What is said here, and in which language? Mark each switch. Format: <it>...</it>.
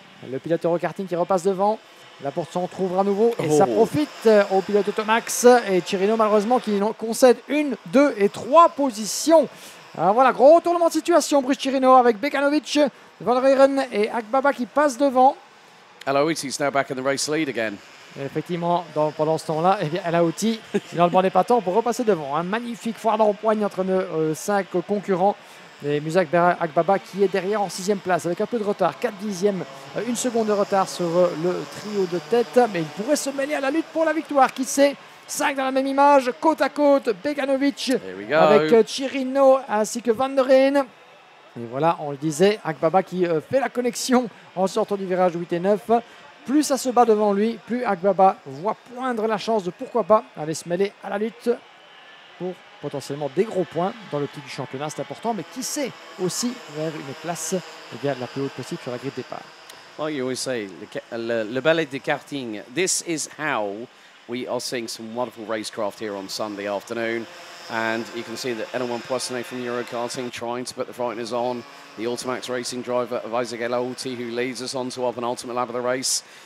<fr>Le pilote Eurokarting qui repasse devant. La porte s'entrouvre à nouveau et ça profite au pilote Automax et Chirino malheureusement qui concède 1, 2 et 3 positions. Alors voilà, gros retournement de situation Bruce Chirino avec Beganovic, Van der Heeren et Agbaba qui passent devant.</fr> <en>El Haouti now back in the race lead again.</en> <fr>Et effectivement, pendant ce temps-là, El Haouti, finalement n'est pas temps pour repasser devant. Un magnifique foire d'empoigne entre nos 5 concurrents. Et Musabera Agbaba qui est derrière en 6e place avec un peu de retard, 4 dixièmes, 1 seconde de retard sur le trio de tête. Mais il pourrait se mêler à la lutte pour la victoire, qui sait. 5 dans la même image, côte à côte, Beganovic avec Chirino ainsi que Van der Heeren. Et voilà, on le disait, Agbaba qui fait la connexion en sortant du virage 8 et 9. Plus ça se bat devant lui, plus Agbaba voit poindre la chance de pourquoi pas aller se mêler à la lutte pour potentiellement des gros points dans le titre du championnat, c'est important, mais qui sait aussi vers une place la plus haute possible sur la grille de départ.</fr> <en>Well, you always say,</en> <fr>le ballet de karting,</fr> <en>this is how we are seeing some wonderful racecraft here on Sunday afternoon. And you can see that L1 Poissonnet from Eurokarting trying to put the frighteners on. The Automax Racing driver of Isaac Elauti, who leads us on to our penultimate lap of the race.</en>